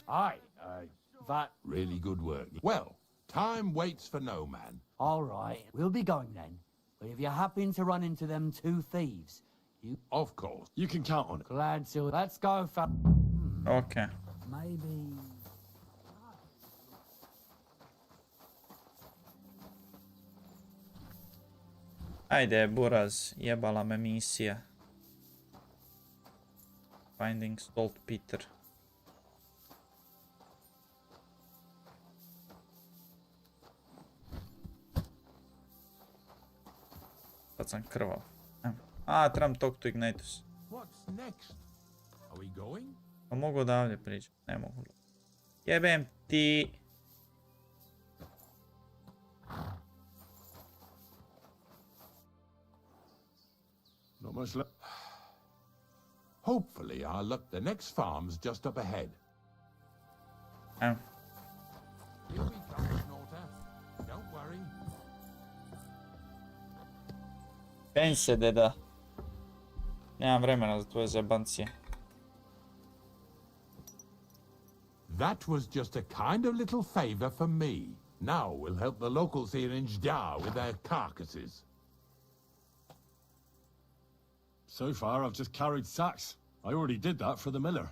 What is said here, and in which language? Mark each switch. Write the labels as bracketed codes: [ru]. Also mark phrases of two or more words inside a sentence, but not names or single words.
[en] Aye, that... Really good work. Well, time waits for no man. All right, we'll be going then. But if you happen to run into them two thieves, you... Of course. You can count on it. Glad to. Let's go, Okay. Maybe... [sr] Ajde, buraz, jebala me misija. [en] Finding Salt Peter. [sr] Sad sam krvav. A, trebam [en] talk to Ignatius. What's next? Are we going? [sr] Pa mogu odavde priđati, ne mogu. Jebem ti. [en] Not much left. Hopefully our luck. The next farm's just up ahead. Evo. Here we come, Snorter. Don't worry. [sr] Penj se, deda. Nemam vremena za tvoje zebancije. [en] That was just a kind of little favor for me. Now we'll help the locals here in Jdar with their carcasses. So far, I've just carried sacks. I already did that for the miller.